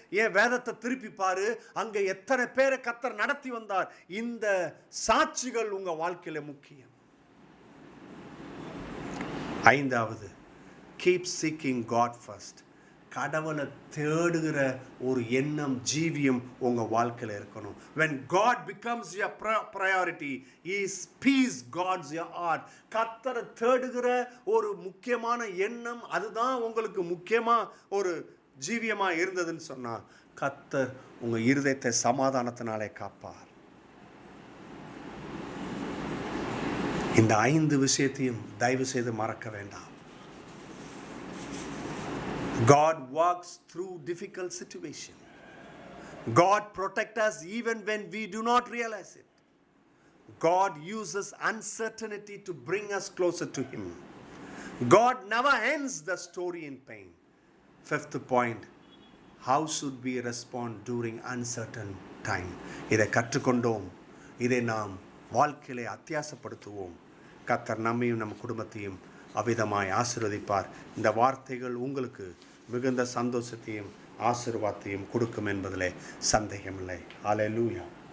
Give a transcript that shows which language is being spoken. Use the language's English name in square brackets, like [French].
[Tamil] ஏன் வேதத்தை திருப்பி பாரு, அங்கே எத்தனை பேரை கர்த்தர் நடத்தி வந்தார். இந்த சாட்சிகள் உங்கள் வாழ்க்கையில் முக்கியம். 5வது, [English] Keep seeking God first. [Tamil] கடவுளை தேடுகிற ஒரு எண்ணம், ஜீவியம் உங்கள் வாழ்க்கையில் இருக்கணும். [English] when God becomes your priority, is peace God's your heart. [Tamil] கர்த்தரை தேடுகிற ஒரு முக்கியமான எண்ணம், அதுதான் உங்களுக்கு முக்கியமாக ஒரு ஜீவியமாக இருந்ததுன்னு சொன்னால் கர்த்தர் உங்கள் இருதயத்தை சமாதானத்தினாலே காப்பார். இந்த 5 விஷயத்தையும் தயவு செய்து மறக்க வேண்டாம். [English] God walks through difficult situation. God protects us even when we do not realize it. God uses uncertainty to bring us closer to Him. God never ends the story in pain. 5th point, how should we respond during uncertain time? [Tamil] இதை கற்றுக்கொண்டோம், இதை நாம் வாழ்க்கையிலே அத்தியாசப்படுத்துவோம். கர்த்தர் நம்மையும் நம் குடும்பத்தையும் அவிதமாய் ஆசீர்வதிப்பார். இந்த வார்த்தைகள் உங்களுக்கு மிகுந்த சந்தோஷத்தையும் ஆசீர்வாதத்தையும் கொடுக்கும் என்பதிலே சந்தேகமில்லை. ஹல்லேலூயா.